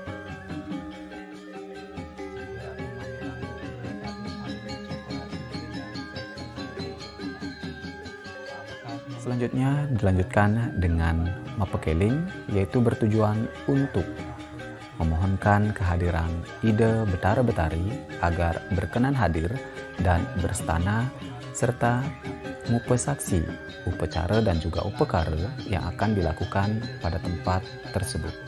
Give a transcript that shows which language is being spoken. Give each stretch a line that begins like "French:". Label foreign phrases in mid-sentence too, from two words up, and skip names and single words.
Indonesian: Selanjutnya dilanjutkan dengan mapekeling, yaitu bertujuan untuk memohonkan kehadiran ide betara-betari agar berkenan hadir dan berstana serta mupesaksi upacara dan juga upekara yang akan dilakukan pada tempat tersebut.